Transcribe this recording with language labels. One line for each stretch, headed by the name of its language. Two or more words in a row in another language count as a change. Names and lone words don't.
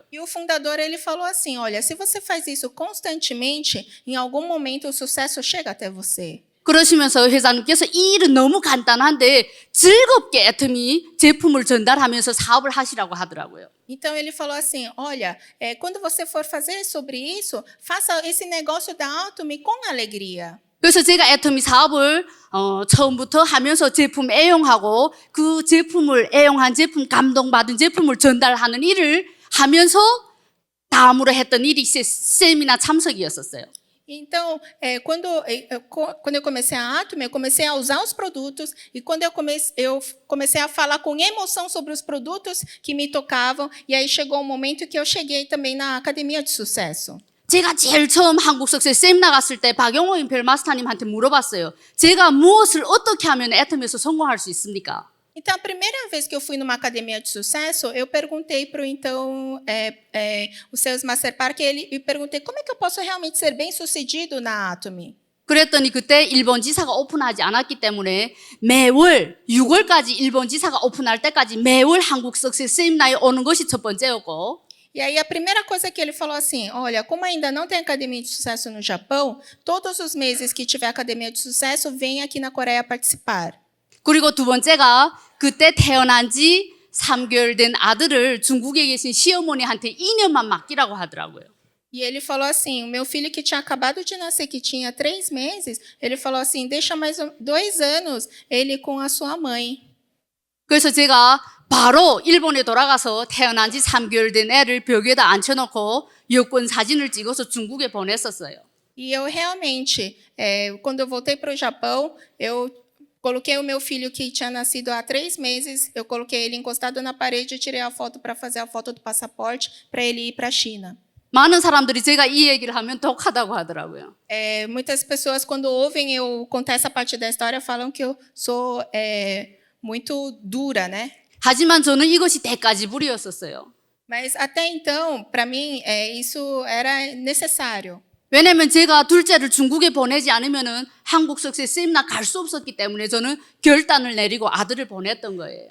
Portuguese: E o fundador ele falou assim, olha, se você faz isso constantemente, em algum momento o sucesso chega até você.
Korean: 그러시면서 회장님께서 이 일은 너무 간단한데 즐겁게 애터미 제품을 전달하면서 사업을 하시라고 하더라고요.
Portuguese: Então ele falou assim, olha, quando você for fazer sobre isso, faça esse negócio da Atomy com alegria.
Korean: 그래서 제가 애터미 사업을 처음부터 하면서 제품 애용하고 그 제품을 애용한 제품 감동받은 제품을 전달하는 일을 하면서 다음으로 했던 일이 세미나 참석이었었어요.
Portuguese: Então, quando eu comecei a Atomy, eu comecei a usar os produtos e quando eu comecei a falar com emoção sobre os produtos que me tocavam e aí chegou um momento que eu cheguei também na Academia de Sucesso.
Korean: 제가 제일 처음 한국 석세스 세미나 갔을 때 박영호 임펠마스터님한테 물어봤어요. 제가 무엇을 어떻게 하면 애터미에서 성공할 수 있습니까?
Portuguese: Então, a primeira vez que eu fui numa academia de sucesso, eu perguntei para o
English: Sales Master
Portuguese: Park e perguntei como é que eu posso realmente ser bem-sucedido na Atomy.
Korean: 그랬더니 그때 일본 지사가 오픈하지 않았기 때문에 매월 6월까지 일본 지사가 오픈할 때까지 매월 한국 석세스 세미나에 오는 것이 첫 번째였고
Portuguese: E aí a primeira coisa que ele falou assim, olha, como ainda não tem academia de sucesso no Japão, todos os meses que tiver academia de sucesso, vem aqui na Coreia participar.
Korean: 그리고 두 번째가 그때 태어난 지 3개월 된 아들을 중국에 계신 시어머니한테 2년만 맡기라고 하더라고요.
Portuguese: E ele falou assim, o meu filho que tinha acabado de nascer, que tinha 3 meses, ele falou assim, deixa mais 2 anos ele com a sua mãe.
Korean: 그래서 제가 바로 일본에 돌아가서 태어난 지 3개월 된 애를 벽에다 앉혀놓고 여권 사진을 찍어서 중국에 보냈었어요.
Portuguese: E eu realmente, quando eu voltei para o Japão, eu coloquei o meu filho que tinha nascido há 3 meses, eu coloquei ele encostado na parede e tirei a foto para fazer a foto do passaporte para ele ir para a China.
Korean: 많은 사람들이 제가 이 얘기를 하면 독하다고 하더라고요.
Portuguese: Muitas pessoas, quando ouvem eu contar essa parte da história, falam que eu sou muito dura, né?
Korean: 하지만 저는 이것이 대가지불이었었어요.
Portuguese: Mas até então, para mim, isso era necessário.
Korean: 왜냐하면 제가 둘째를 중국에 보내지 않으면은 한국 석세 세미나 갈 수 없었기 때문에 저는 결단을 내리고 아들을 보냈던 거예요.